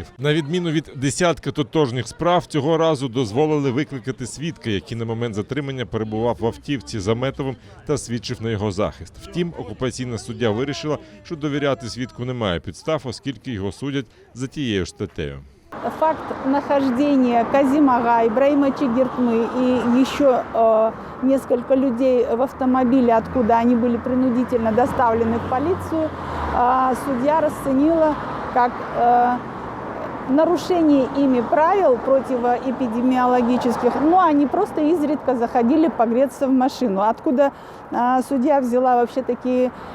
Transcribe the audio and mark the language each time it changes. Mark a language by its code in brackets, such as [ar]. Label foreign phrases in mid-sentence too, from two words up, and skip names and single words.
[uk] На відміну від десятка тотожніх справ, цього разу дозволили викликати свідка, який на момент затримання перебував в автівці з Аметовим та свідчив на його захист. Втім, окупаційна суддя вирішила, що довіряти свідку немає підстав, оскільки його судять за тією ж статтею. [ru] Факт нахождения Казимага, Ибраима Чигиртмы и еще несколько людей в автомобиле, откуда они были принудительно доставлены в полицию, судья расценила как нарушение ими правил противоэпидемиологических, но они просто изредка заходили погреться в машину, откуда судья взяла вообще такие